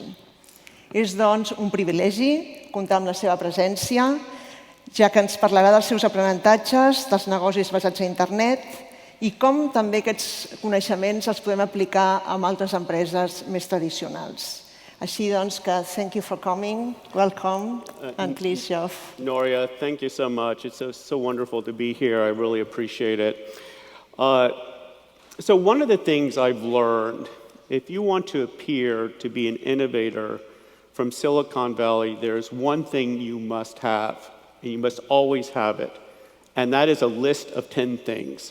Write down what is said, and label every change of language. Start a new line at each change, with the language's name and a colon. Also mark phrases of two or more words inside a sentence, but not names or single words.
Catalan: És, doncs, un privilegi comptar amb la seva presència, ja que ens parlarà dels seus aprenentatges, dels negocis basats a internet i com també aquests coneixements els podem aplicar en altres empreses més tradicionals. Així doncs que,
English: thank you for coming, welcome, and please, Geoff. Núria, thank you so much. It's so wonderful to be here. I really appreciate it. So one of the things I've learned, if you want to appear to be an innovator from Silicon Valley, there's one thing you must have, and you must always have it, and that is a list of 10 things.